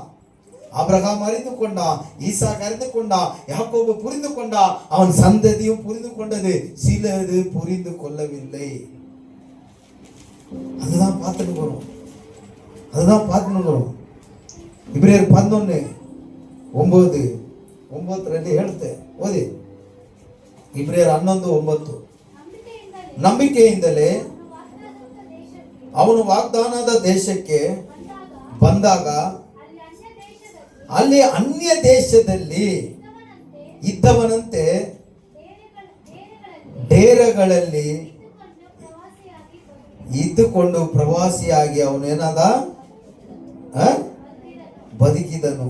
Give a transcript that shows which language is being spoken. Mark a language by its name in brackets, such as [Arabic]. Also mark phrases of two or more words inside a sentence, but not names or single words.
[Tamil] ஆபிரகாம் அறிந்து கொண்டான், ஈசாக் அறிந்து கொண்டான், யாக்கோபு புரிந்து கொண்டான். அவன் சந்ததியும் புரிந்து கொண்டது, சிலது புரிந்து கொள்ளவில்லை. அதுதான் பார்த்துட்டு போறோம். இப்ரேயர் 11:9-2 ಓದಿ. [Kannada] ಇಬ್ರಿಯರ್ 11:9. ನಂಬಿಕೆಯಿಂದಲೇ ಅವನು ವಾಗ್ದಾನದ ದೇಶಕ್ಕೆ ಬಂದಾಗ ಅಲ್ಲಿ ಅನ್ಯ ದೇಶದಲ್ಲಿ ಇದ್ದವನಂತೆ ಡೇರೆಗಳಲ್ಲಿ ಇದ್ದುಕೊಂಡು ಪ್ರವಾಸಿಯಾಗಿ ಅವನೇನಾದ ಬದುಕಿದನು.